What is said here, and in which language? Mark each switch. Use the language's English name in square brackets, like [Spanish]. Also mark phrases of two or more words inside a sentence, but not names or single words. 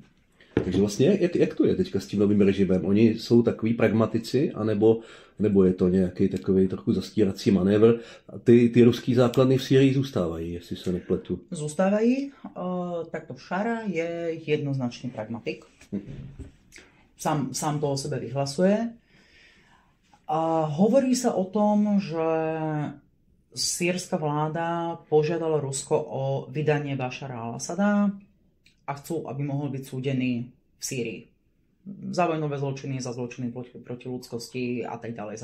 [Czech] Takže vlastně, jak to je teďka s tím novým režimem? Oni jsou takový pragmatici, anebo je to nějaký takový trochu zastírací manévr? A ty ruský základny v Sýrii zůstávají, jestli se nepletu. Zůstávají. [Slovak] Takto Šara je jednoznačný pragmatik. Sám to o sebe vyhlasuje. Hovorí sa o tom, že sýrska vláda požiadala Rusko o vydanie Bašara al-Asada a chcú, aby mohol byť súdený v Sýrii. Za vojnové zločiny, za zločiny proti ľudskosti a tak ďalej.